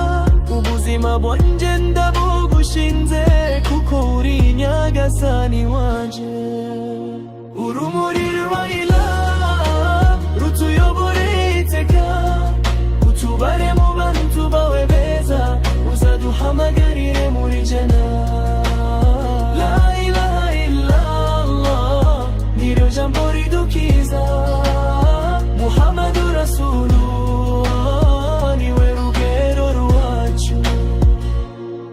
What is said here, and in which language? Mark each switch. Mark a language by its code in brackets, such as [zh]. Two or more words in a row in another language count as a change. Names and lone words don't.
[rw] Ubuzima bwanje ndabugushinze, kuko uri Nyagazani wanje. Urumuri rwa Ilah rutuyobore iteka, utubare mu bantu bawe beza, uzaduhamagarire muri Janna. [ar] لا إله إلا الله [rw] niryo jambo ridukiza, [ar] محمد رسول الله [rw] niwe rugero rwacu.